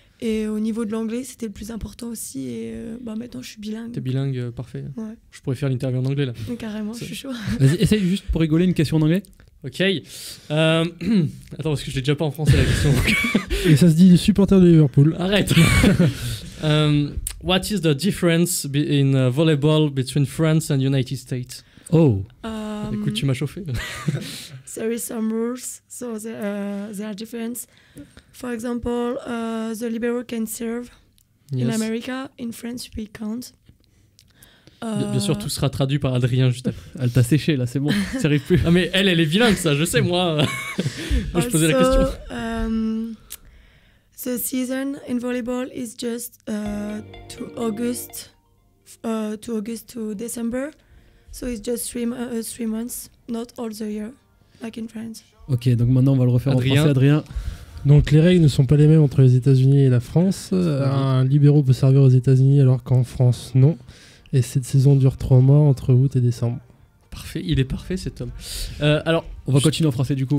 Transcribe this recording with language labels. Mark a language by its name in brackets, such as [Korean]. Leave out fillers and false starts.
[French] Et au niveau de l'anglais, c'était le plus important aussi. Et maintenant, je suis bilingue. T'es bilingue, parfait. Ouais. Je pourrais faire l'interview en anglais là. Carrément, je suis chaud. Vas-y, essaye juste pour rigoler une question en anglais. Ok. Attends, parce que je l'ai déjà pas en français la question. Et ça se dit supporter de Liverpool. Arrête. [English] What is the difference in volleyball between France and United States? Oh. [French] Écoute, tu m'as chauffé. [English] There is some rules, so there are different. For example, the libero can serve in America. In France, we can't. [French] Bien sûr, tout sera traduit par Adrien juste après. Elle t'a séché là, c'est bon, ça arrive plus. Ah mais elle est bilingue, ça, je sais moi. Moi, je posais la question. [English] The season in volleyball is just to August to December, so it's just 3 months, not all the year, like in France. [French] Ok, donc maintenant on va le refaire en français, Adrien. Donc les règles ne sont pas les mêmes entre les États-Unis et la France. Un libéro peut servir aux États-Unis alors qu'en France non. Et cette saison dure 3 mois entre août et décembre. Parfait, il est parfait cet homme. Alors, on va continuer en français du coup.